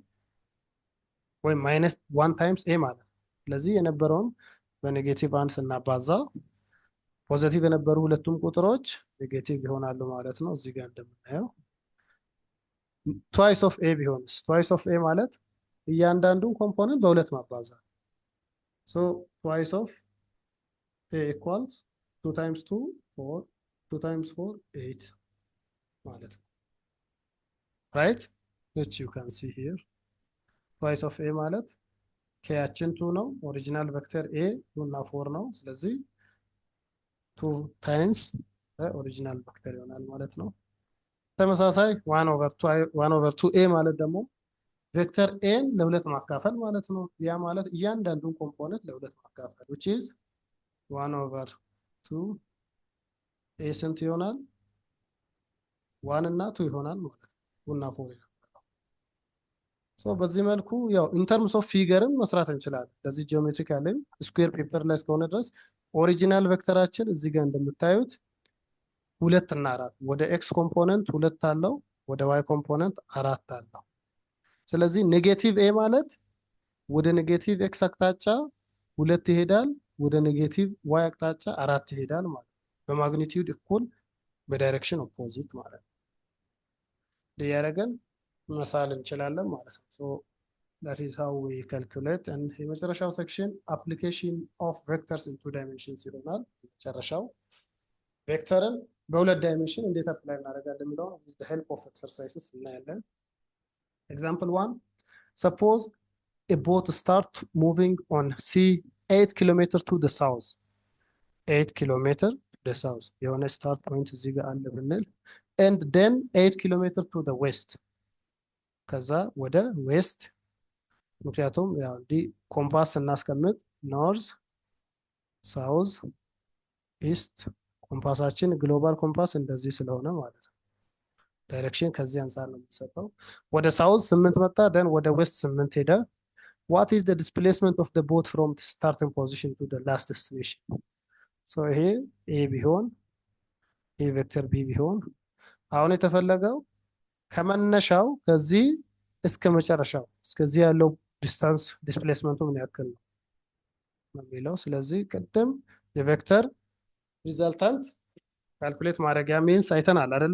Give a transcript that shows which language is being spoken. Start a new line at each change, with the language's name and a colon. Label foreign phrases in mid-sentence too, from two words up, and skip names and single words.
Amharic: ወይም -1
English: times A
Amharic: ማለት ነው። ስለዚህ የነበረውን በኔጌቲቭ 1 ስናባዛ ፖዚቲቭ የነበሩ ሁለቱም ቁጥሮች ኔጌቲቭ ይሆናሉ ማለት ነው። እዚህ ጋር እንደምናየው
English: twice of A
Amharic: ቢሆንስ?
English: twice of A
Amharic: ማለት እያንዳንዱን ኮምፖነንት በሁለት ማባዛት
English: so twice of A equals 2 times 2 4 2 times 4 8
Amharic: ማለት ነው።
English: ራይት which you can see here twice of
Amharic: a ማለት ከያችን 2 ነው።
English: original vector
Amharic: a 2 እና 4 ነው። ስለዚህ 2 ታይምስ
English: original vector
Amharic: ይሆናል ማለት ነው። ተመሳሳይ 1/2a ማለት ደግሞ ቬክተር a ለሁለት ማካፈል ማለት ነው። ያ ማለት እያንዳንዱን ኮምፖነንት ለሁለት ማካፈል
English: which is 1/2 a
Amharic: ስንት ይሆናል? 1 እና 2 ይሆናል ማለት ነው። 2 እና 4 ይሆናል። ሶ በዚህ መልኩ ያው
English: in terms of figure
Amharic: መስራት እንችላለን። ለዚህ ጂኦሜትሪካሊ
English: square paper
Amharic: ላይ እስከሆነ ድረስ
English: original vector
Amharic: እዚህ ጋር እንደምታዩት 2 እና 4 ወደ
English: x component
Amharic: 2 አለው፣ ወደ
English: y component
Amharic: 4 አለው። ስለዚህ
English: negative A
Amharic: ማለት ወደ
English: negative x
Amharic: አቅጣጫ 2 ይሄዳል፣ ወደ
English: negative y
Amharic: አቅጣጫ 4 ይሄዳል ማለት ነው። በማግኒቲዩድ እኩል በዳይሬክሽን ኦፖዚት ማለት ነው። ያደረገን መሳል እንችላለን ማለት ነው።
English: ሶ that is how we calculate
Amharic: and የመጨረሻው ሴክሽን
English: application of vectors in 2 dimensions
Amharic: ይሆናል። የመጨረሻው ቬክተርን በሁለት ዳይሜንሽን እንዴት አፕላይ እናደርጋለን የሚለው
English: with the help of exercises
Amharic: እናያለን።
English: Example 1, suppose a boat start moving on sea 8 kilometers to the south 8 kilometers to the south
Amharic: የሆነ ስታርት ፖይንት እዚህ ጋር አለ ብንል
English: and then 8 kilometers to the west
Amharic: ከዛ ወደ ዌስት ምክንያቱም ያው እንዲህ ኮምፓስ እናስቀምጥ
English: north south east
Amharic: ኮምፓሳችን
English: global compass
Amharic: እንደዚህ ስለሆነ ማለት ነው። ዳይሬክሽን ከዚህ አንጻር ነው የምንሰጠው። ወደ ሳውዝ 8 መጣ፣ ደን ወደ ዌስት 8 ሄደ።
English: what is the displacement of the boat from the starting position to the last destination?
Amharic: so ይሄ ኤ ቢሆን ይሄ ቬክተር ቢ ቢሆን አሁን የተፈለገው ከመነሻው ከዚህ እስከ መጨረሻው እስከዚህ ያለው ዲስታንስ ዲስፕሌስመንቱ ምን ያክል ነው የሚለው። ስለዚህ ቅድም የቬክተር ሪዛልታንት ካልኩሌት ማድረጊያ ሚንስ አይተናል አይደለ?